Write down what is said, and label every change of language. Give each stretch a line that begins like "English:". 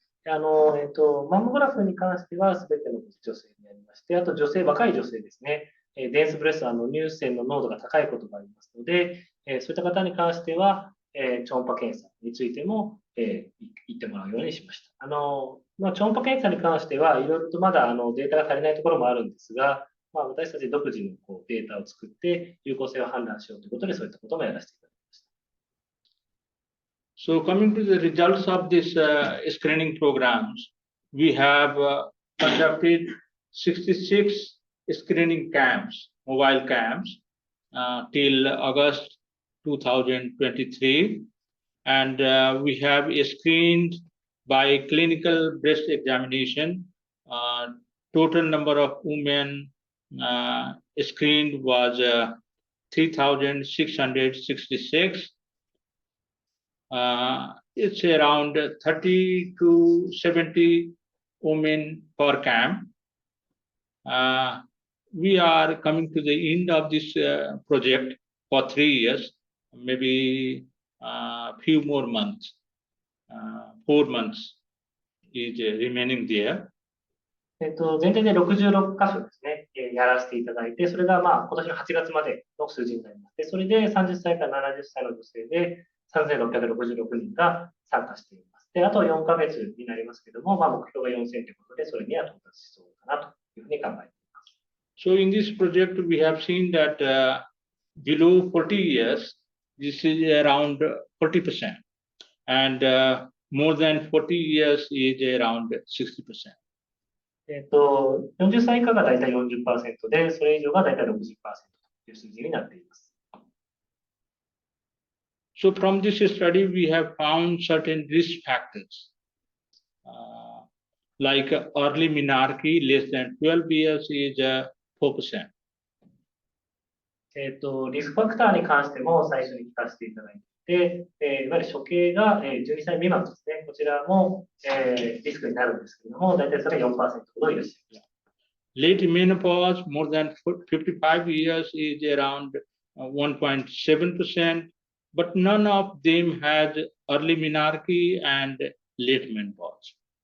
Japanese: マンモグラフに関しては全ての女性にありまして、あと若い女性ですね、デンスブレスト、乳腺の濃度が高いことがありますので、そういった方に関しては、超音波検査についても、言ってもらうようにしました。まあ、超音波検査に関してはいろいろとまだデータが足りないところもあるんですが、まあ、私たち独自のデータを作って有効性を判断しようということで、そういったこともやらせていただきました。
English: So coming to the results of this screening programs, we have conducted 66 screening camps, mobile camps, till August 2023, and we have screened by clinical breast examination. Total number of women screened was 3,666. It's around 30 to 70 women per camp. We are coming to the end of this project for 3 years, maybe few more months, 4 months is remaining there.
Japanese: 全体で66箇所ですね、やらせていただいて、それがまあ今年の8月までの数字になります。で、それで30歳から70歳の女性で3666人が参加しています。で、あと4ヶ月になりますけども、まあ、目標が4000ということで、それには到達しそうかなというふうに考えています。
English: So in this project, we have seen that below 40 years, this is around 40%, and more than 40 years is around 60%.
Japanese: 40歳以下が大体 40% で、それ以上が大体 60% という数字になっています。
English: So from this study, we have found certain risk factors, like early menarche, less than 12 years is 4%.
Japanese: リスクファクターに関しても最初に聞かせていただいて、いわゆる処刑が12歳未満ですね。こちらもリスクになるんですけれども、大体それが 4% ほどいらっしゃいます。
English: Late menopause, more than 55 years is around 1.7%, but none of them had early menarche and late menopause.